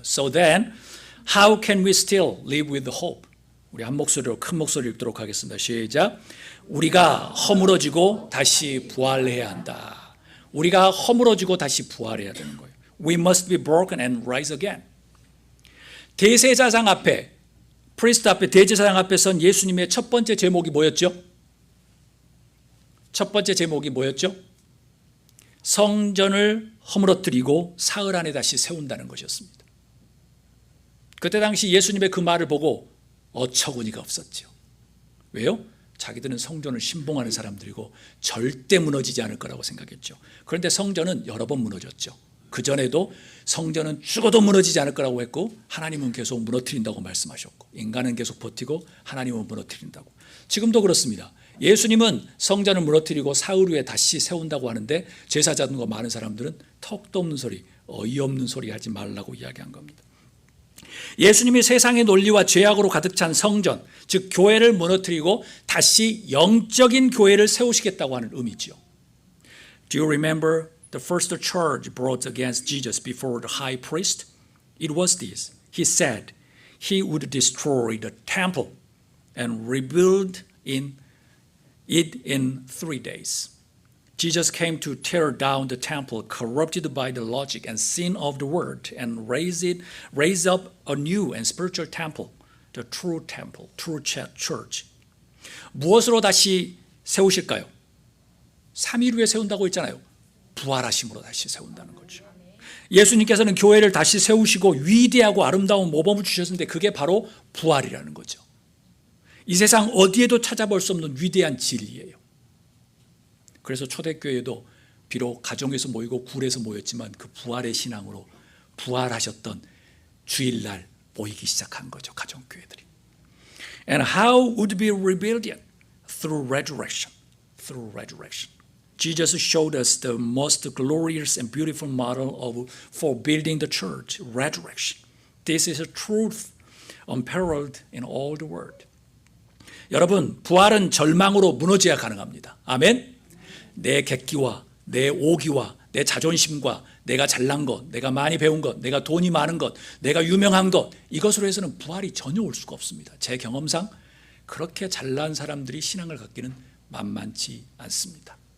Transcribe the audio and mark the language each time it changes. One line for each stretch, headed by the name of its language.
English: So then, how can we still live with the hope?
Korean: 우리 한 목소리로 큰 목소리 읽도록 하겠습니다. 시작. 우리가 허물어지고 다시 부활해야 한다. 우리가 허물어지고 다시 부활해야 되는 거예요.
English: We must be broken and rise again.
Korean: 대제사장 앞에, 프리스트 앞에, 대제사장 앞에 선 예수님의 첫 번째 제목이 뭐였죠? 첫 번째 제목이 뭐였죠? 성전을 허물어뜨리고 사흘 안에 다시 세운다는 것이었습니다. 그때 당시 예수님의 그 말을 보고 어처구니가 없었죠. 왜요? 자기들은 성전을 신봉하는 사람들이고 절대 무너지지 않을 거라고 생각했죠. 그런데 성전은 여러 번 무너졌죠. 그전에도 성전은 죽어도 무너지지 않을 거라고 했고 하나님은 계속 무너뜨린다고 말씀하셨고 인간은 계속 버티고 하나님은 무너뜨린다고. 지금도 그렇습니다. 예수님은 성전을 무너뜨리고 사흘 후에 다시 세운다고 하는데 제사장과 많은 사람들은 턱도 없는 소리, 어이없는 소리 하지 말라고 이야기한 겁니다. 예수님이 세상의 논리와 죄악으로 가득 찬 성전, 즉 교회를 무너뜨리고 다시 영적인 교회를 세우시겠다고 하는 의미지요.
English: Do you remember the first charge brought against Jesus before the high priest? It was this. He said he would destroy the temple and rebuild it in 3 days. Jesus came to tear down the temple corrupted by the logic and sin of the world and raise up a new and spiritual temple, the true church.
Korean: 무엇으로 다시 세우실까요? 3일 후에 세운다고 했잖아요. 부활하심으로 다시 세운다는 거죠. 예수님께서는 교회를 다시 세우시고 위대하고 아름다운 모범을 주셨는데 그게 바로 부활이라는 거죠. 이 세상 어디에도 찾아볼 수 없는 위대한 진리예요. 그래서 초대교회도 비록 가정에서 모이고 굴에서 모였지만 그 부활의 신앙으로 부활하셨던 주일날 모이기 시작한 거죠. 가정교회들이.
English: And how would be rebuilt? Through resurrection. Through resurrection. Jesus showed us the most glorious and beautiful model for building the church, resurrection. This is a truth unparalleled in all the world.
Korean: 여러분, 부활은 절망으로 무너져야 가능합니다. 아멘? 내 객기와 내 오기와 내 자존심과 내가 잘난 것, 내가 많이 배운 것, 내가 돈이 많은 것, 내가 유명한 것, 이것으로 해서는 부활이 전혀 올 수가 없습니다. 제 경험상 그렇게 잘난 사람들이 신앙을 갖기는 만만치 않습니다.